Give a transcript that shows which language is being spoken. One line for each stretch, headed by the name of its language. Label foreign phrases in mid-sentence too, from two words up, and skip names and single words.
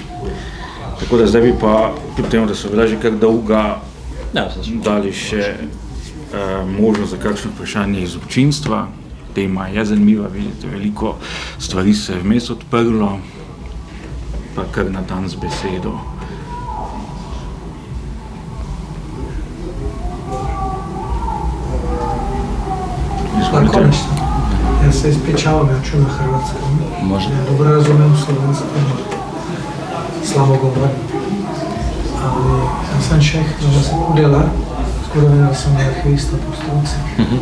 Slovenian: Tako da zdaj bi pa, kljub temu, da so bila že kar dolga, dali še možnost za kakšno vprašanje iz občinstva. Tema je zanimiva, vidite, veliko stvari se je vmes odprlo, pa kar na dan z besedo.
Croatian: Konačno. Ja se ispričavam, ja ću na hrvatskom. Može. Ja dobro razumijem slovenskom, slabo govorim. Ali ja sam Čeh, da sam udjela, skoro vidim sam arhivista po struci.